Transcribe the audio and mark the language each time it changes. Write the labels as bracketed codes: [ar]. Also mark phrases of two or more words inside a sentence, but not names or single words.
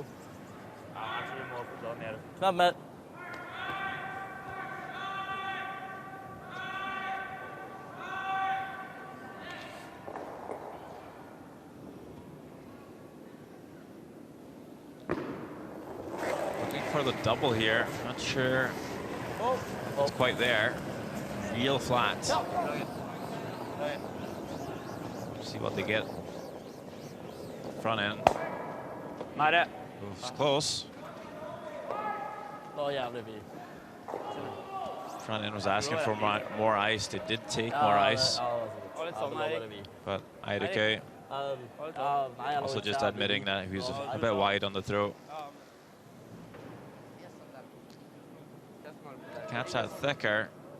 [no] Ja, jeg tror vi må få mer. Knapp mer. [en] For the double here, not sure it's quite there. Real flat. See what they get. Front end. [no] Nære. [en] It's close. [no] Det var jævlig fint. [en] Front end was asking for more ice. They did take more ice. But Eirike also just admitting that he was a bit wide on the throw. Catch that thicker.